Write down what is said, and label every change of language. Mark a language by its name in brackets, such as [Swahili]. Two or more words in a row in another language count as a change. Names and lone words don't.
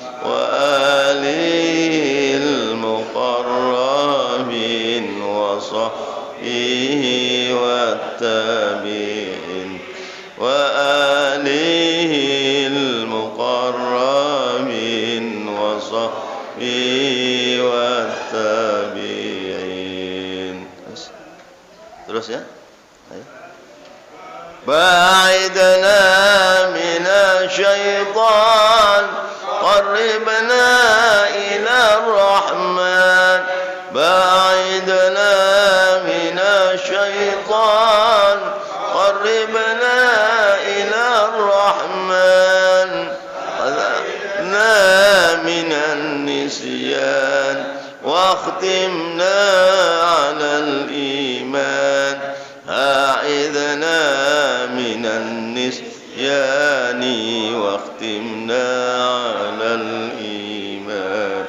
[Arabic] وآله المقربين وصحبه والتابعين وآله المقربين وصحبه والتابعين. [Indonesian] Terus ya. Ayo. [Arabic] باعدنا من الشيطان قربنا إلى الرحمن. باعدنا من الشيطان قربنا إلى الرحمن. قدنا من النسيان واختمنا على الإيمان. أعذنا من النسيان واختمنا على الإيمان.